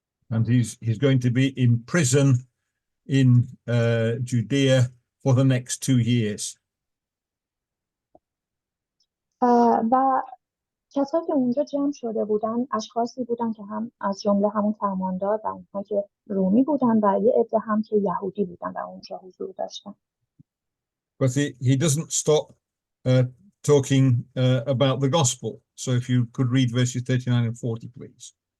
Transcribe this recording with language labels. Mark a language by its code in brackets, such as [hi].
[en] And he's going to be in prison in Judea for the next 2 years. [fa] و کسایی که اونجا جمع شده بودن اشخاصی بودن که هم از جمله همون فرماندار و اونها که رومی بودن و یه عده هم که یهودی بودن و اونجا حضور داشتن. [en] but he doesn't stop talking about the gospel. So if you could read verses 39 and 40, please.